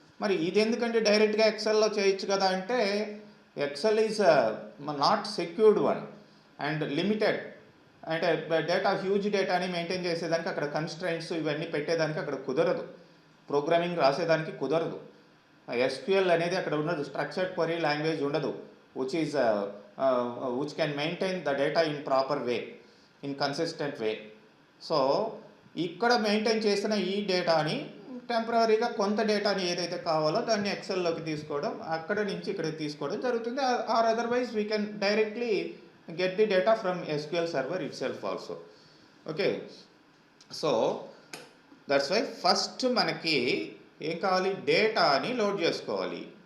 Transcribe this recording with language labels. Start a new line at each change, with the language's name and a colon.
Telugu: మరి ఇది ఎందుకంటే డైరెక్ట్గా ఎక్సెల్లో చేయొచ్చు కదా అంటే,
English: Excel is not secured one and limited.
Telugu: అంటే డేటా హ్యూజ్ డేటాని మెయింటైన్ చేసేదానికి అక్కడ కన్స్ట్రైంట్స్ ఇవన్నీ పెట్టేదానికి అక్కడ కుదరదు. ప్రోగ్రామింగ్ రాసేదానికి కుదరదు. ఎస్క్యూఎల్ అనేది అక్కడ ఉండదు. స్ట్రక్చర్డ్ క్వరీ లాంగ్వేజ్ ఉండదు
English: which can maintain the data in proper way, in consistent way.
Telugu: So ఇక్కడ మెయింటైన్ చేసిన ఈ డేటాని టెంపరీగా కొంత డేటాని ఏదైతే కావాలో దాన్ని ఎక్సెల్లోకి తీసుకోవడం, అక్కడ నుంచి ఇక్కడ తీసుకోవడం జరుగుతుంది.
English: Or otherwise we can directly get the data from SQL server itself also. Okay, so that's why
Telugu: first మనకి ఏం కావాలి, డేటాని లోడ్ చేసుకోవాలి.